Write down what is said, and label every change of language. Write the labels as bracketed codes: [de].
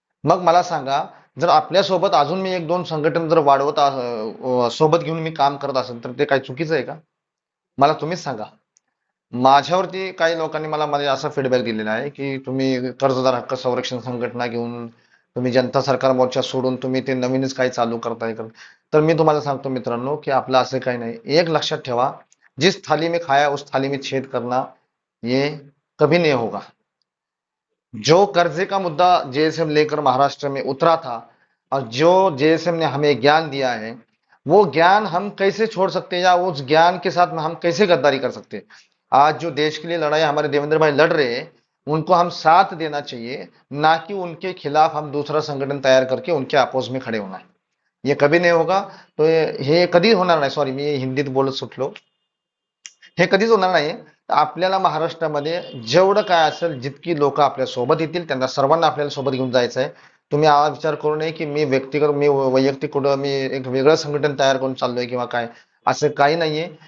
[mr] मग मला सांगा, जर आपल्या सोबत अजून मी एक दोन संघटन जर वाढवत सोबत घेऊन मी काम करत असेल तर ते काही चुकीचं आहे का? मला तुम्हीच सांगा. माझ्यावरती काही लोकांनी मला मध्ये असा फीडबॅक दिलेला आहे की तुम्ही कर्जदार हक्क संरक्षण संघटना घेऊन तुम्ही जनता सरकार मोर्चा सोडून तुम्ही ते नवीनच काही चालू करताय का? तर मी तुम्हाला सांगतो मित्रांनो की आपलं असं काही नाही. एक लक्षात ठेवा, [hi] जिस थाली में खाया उस थाली में छेद करना ये कभी नहीं होगा. जो कर्जे का मुद्दा JSM लेकर महाराष्ट्र में उतरा था और जो JSM ने हमें ज्ञान दिया है, वो ज्ञान हम कैसे छोड़ सकते हैं या उस ज्ञान के साथ में हम कैसे गद्दारी कर सकते हैं? आज जो देश के लिए लड़ाई हमारे देवेंद्र भाई लड़ रहे हैं, उनको हम साथ देना चाहिए, ना कि उनके खिलाफ हम दूसरा संगठन तैयार करके उनके अपोज में खड़े होना है. ये कभी नहीं होगा. [mr] तो हे कधी होणार नाही. सॉरी, मी हिंदीत बोलत सुटलो. हे कधीच होणार नाही. आपल्याला महाराष्ट्रामध्ये जेवढं काय असेल, जितकी लोक आपल्या सोबत येतील त्यांना सर्वांना आपल्याला सोबत घेऊन जायचं आहे. तुम्ही हा विचार करू नये की मी व्यक्तिगत मी वैयक्तिक कुठं मी एक वेगळं संघटन तयार करून चाललोय किंवा काय. असं काही नाहीये.